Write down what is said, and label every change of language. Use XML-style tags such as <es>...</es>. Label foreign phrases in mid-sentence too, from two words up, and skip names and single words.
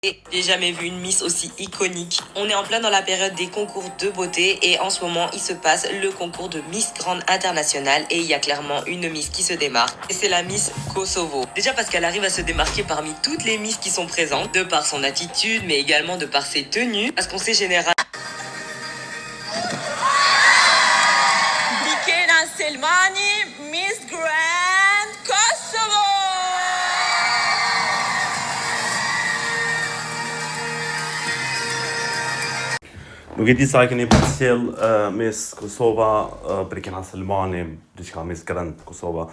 <fr>J'ai jamais vu une Miss aussi iconique. On est en plein dans la période des concours de beauté et en ce moment, il se passe le concours de Miss Grande Internationale et il y a clairement une Miss qui se démarque et c'est la Miss Kosovo. Déjà parce qu'elle arrive à se démarquer parmi toutes les Miss qui sont présentes, de par son attitude mais également de par ses tenues, parce qu'on sait généralement Bikena Selmani, Miss Grand Kosovo!</fr> <sq>Nuk e di sa e keni përcjell Miss Kosova, Bikena Selmani, diçka Miss Grand Kosova.</sq>